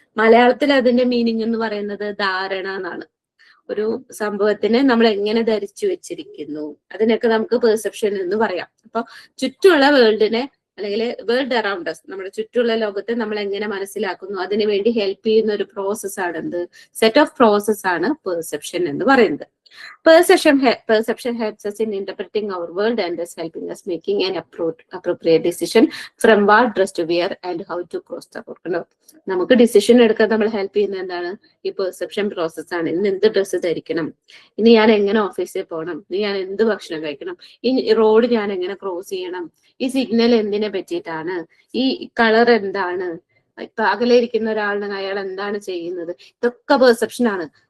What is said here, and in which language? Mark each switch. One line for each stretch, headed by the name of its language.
Malayalam: മലയാളത്തിൽ അതിന്റെ മീനിങ് എന്ന് പറയുന്നത് ധാരണ എന്നാണ്. ഒരു സംഭവത്തിനെ നമ്മൾ എങ്ങനെ ധരിച്ചു വെച്ചിരിക്കുന്നു, അതിനൊക്കെ നമുക്ക് പെർസെപ്ഷൻ എന്ന് പറയാം. അപ്പൊ ചുറ്റുമുള്ള വേൾഡിനെ അല്ലെങ്കിൽ വേൾഡ് അറൗണ്ട് us, നമ്മുടെ ചുറ്റുമുള്ള ലോകത്തെ നമ്മൾ എങ്ങനെ മനസ്സിലാക്കുന്നു, അതിനു വേണ്ടി ഹെൽപ്പ് ചെയ്യുന്ന ഒരു പ്രോസസ്സാണ് എന്ത്, സെറ്റ് ഓഫ് പ്രോസസ് ആണ് പെർസെപ്ഷൻ എന്ന് പറയുന്നത്.
English: Perception helps us in interpreting our world and is helping us making an appropriate decision from what dress to wear and how to cross the road.
Malayalam: നമുക്ക് decision എടുക്കാൻ നമ്മൾ help ചെയ്യുന്ന എന്താണ്, ഈ perception process ആണ്. ഇന്ന് എന്ത് ഡ്രസ്സ് ധരിക്കണം, ഇനി ഞാൻ എങ്ങനെ ഓഫീസിൽ പോകണം, ഇനി ഞാൻ എന്ത് ഭക്ഷണം കഴിക്കണം, ഈ റോഡ് ഞാൻ എങ്ങനെ ക്രോസ് ചെയ്യണം, ഈ സിഗ്നൽ എന്തിനെ പറ്റിയിട്ടാണ്, ഈ കളർ എന്താണ്, ഇപ്പൊ അകലെ ഇരിക്കുന്ന ഒരാളിന് അയാൾ എന്താണ് ചെയ്യുന്നത്, ഇതൊക്കെ പെർസെപ്ഷൻ ആണ്.